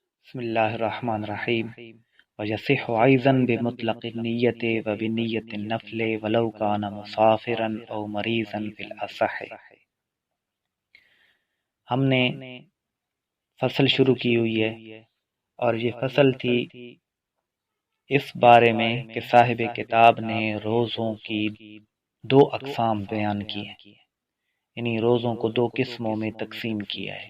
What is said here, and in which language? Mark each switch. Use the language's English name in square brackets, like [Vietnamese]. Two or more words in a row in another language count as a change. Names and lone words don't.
[Arabic] بسم اللہ الرحمن الرحیم ویصح ایضا بمطلق النیت و بنیت النفل ولو کان مسافرا او مریضا فی الاصح۔ [Urdu] ہم نے فصل شروع کی ہوئی ہے اور یہ فصل تھی اس بارے میں کہ صاحب کتاب نے روزوں کی دو اقسام بیان کی ہیں، یعنی روزوں کو دو قسموں میں تقسیم کیا ہے۔